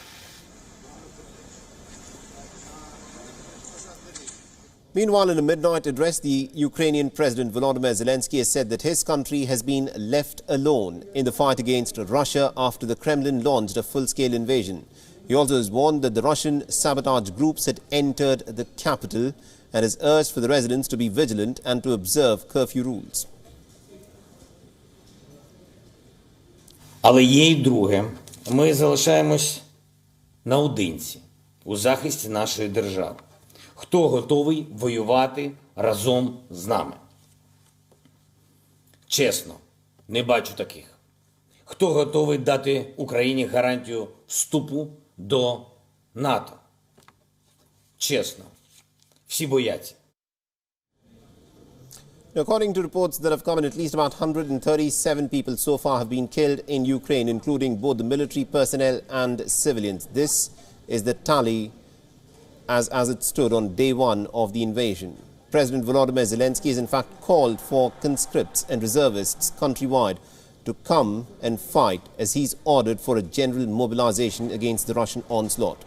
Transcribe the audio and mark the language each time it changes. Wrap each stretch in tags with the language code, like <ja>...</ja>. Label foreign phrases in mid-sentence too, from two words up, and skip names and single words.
<en>Meanwhile, in a midnight address, the Ukrainian President Volodymyr Zelenskyy has said that his country has been left alone in the fight against Russia after the Kremlin launched a full-scale invasion. He also has warned that the Russian sabotage groups had entered the capital and has urged for the residents to be vigilant and to observe curfew rules.</en> <uk>Але є й друге. Ми залишаємось наодинці у захисті нашої держави. Хто готовий воювати разом з нами? Чесно, не бачу таких. Хто готовий дати Україні гарантію вступу до НАТО? Чесно, всі бояться.</uk> <en>According to reports that have come in, at least about 137 people so far have been killed in Ukraine, including both the military personnel and civilians. This is the tally as it stood on day one of the invasion. President Volodymyr Zelenskyy has in fact called for conscripts and reservists countrywide to come and fight, as he's ordered for a general mobilization against the Russian onslaught.</en>